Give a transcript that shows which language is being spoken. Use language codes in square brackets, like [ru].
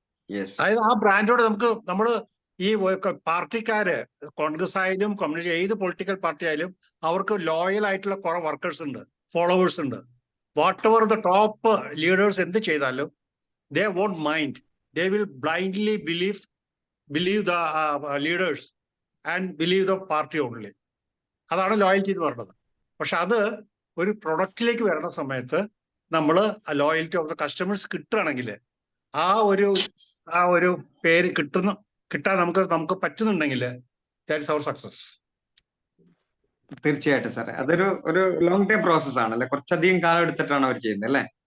[en] Yes. [ml] അതായത് ആ ബ്രാൻഡോട് നമ്മള് ഈ പാർട്ടിക്കാര്, കോൺഗ്രസ് ആയാലും കമ്മ്യൂണിസ്റ്റ് ഏത് പൊളിറ്റിക്കൽ പാർട്ടി ആയാലും അവർക്ക് ലോയൽ ആയിട്ടുള്ള കുറെ വർക്കേഴ്സ് ഉണ്ട്, ഫോളോവേഴ്സ് ഉണ്ട്. [en] whatever the top leaders [ml] എന്ത് ചെയ്താലും [en] they won't mind. They will blindly believe the leaders and believe the party only. [ml] അതാണ് ലോയൽറ്റി എന്ന് പറയുന്നത്. പക്ഷെ അത് ഒരു പ്രൊഡക്റ്റിലേക്ക് വരുന്ന സമയത്ത് നമ്മൾ [en] loyalty of the customers [ml] കിട്ടുകയാണെങ്കിൽ ആ ഒരു പേര് കിട്ടാൻ നമുക്ക് പറ്റുന്നുണ്ടെങ്കിൽ [en] That's our success. [ml] തീർച്ചയായിട്ടും സാറേ, ഒരു ലോങ് ടൈം പ്രോസസ് ആണല്ലേ, കുറച്ചധികം കാലം എടുത്തിട്ടാണ് അവർ ചെയ്യുന്നത് അല്ലേ?